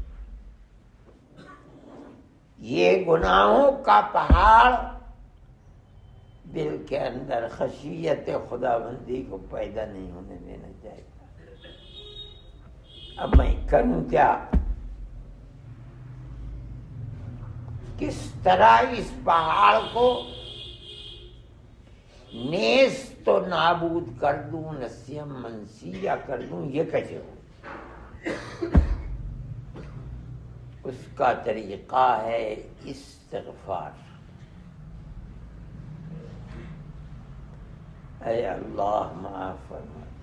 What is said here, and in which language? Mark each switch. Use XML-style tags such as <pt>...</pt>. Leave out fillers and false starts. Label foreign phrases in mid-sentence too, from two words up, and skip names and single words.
<ur>یہ گناہوں کا پہاڑ دل کے اندر خشیت خداوندی کو پیدا نہیں ہونے دینا چاہیے۔ اب میں کروں کیا؟ کس طرح اس پہاڑ کو نیست و نابود کر دوں،</ur> <ar>نسیم منسیہ</ar> <ur>کر دوں؟ یہ کیسے ہو؟ اس کا طریقہ ہے استغفار، اے اللہ معاف فرما.</ur>